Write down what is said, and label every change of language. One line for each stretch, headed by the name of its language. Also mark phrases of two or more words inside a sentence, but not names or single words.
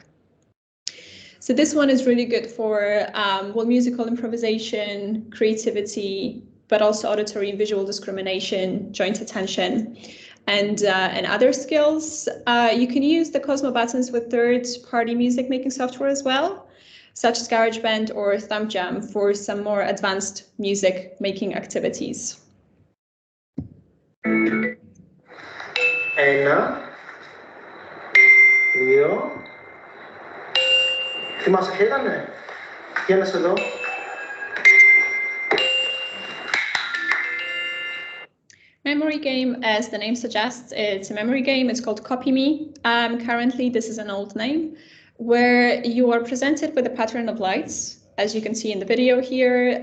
English: So this one is really good for musical improvisation, creativity, but also auditory and visual discrimination, joint attention, and other skills. You can use the Cosmo buttons with third-party music making software as well, such as GarageBand or ThumbJam for some more advanced music making activities.
Greek: Ένα, δύο. Θυμάσαι ποια ήτανε? Για να σε δω.
English: Memory game, as the name suggests, it's a memory game. It's called Copy Me. Currently, this is an old name, where you are presented with a pattern of lights, as you can see in the video here.